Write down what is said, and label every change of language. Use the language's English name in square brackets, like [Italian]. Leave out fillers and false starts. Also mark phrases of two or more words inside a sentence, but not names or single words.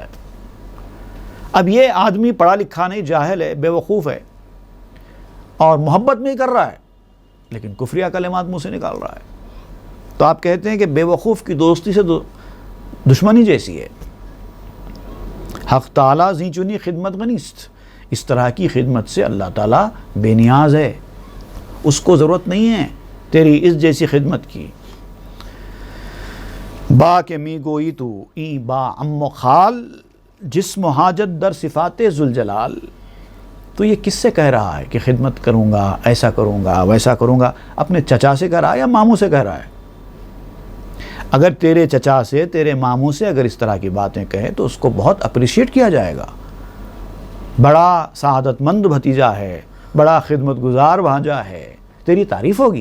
[Urdu] اب یہ آدمی پڑھا لکھا نہیں، جاہل ہے، بے وقوف ہے، اور محبت نہیں کر رہا ہے، لیکن کفریہ کلمات منہ سے نکال رہا ہے، تو آپ کہتے ہیں کہ بے وقوف کی دوستی سے دشمنی جیسی ہے۔ [Persian] حق تعالیٰ زی چنی خدمت غنیست، [Urdu] اس طرح کی خدمت سے اللہ تعالیٰ بے نیاز ہے، اس کو ضرورت نہیں ہے تیری اس جیسی خدمت کی۔ [Persian] با کے می گوئی تو ای با ام و خال، جسم و حاجت در صفات ذوالجلال۔ [Urdu] تو یہ کس سے کہہ رہا ہے کہ خدمت کروں گا، ایسا کروں گا، ویسا کروں گا؟ اپنے چچا سے کہہ رہا ہے یا ماموں سے کہہ رہا ہے؟ اگر تیرے چچا سے، تیرے ماموں سے اگر اس طرح کی باتیں کہے تو اس کو بہت اپریشیٹ کیا جائے گا. بڑا سعادت مند بھتیجا ہے، بڑا خدمت گزار بھانجا ہے، تیری تعریف ہوگی.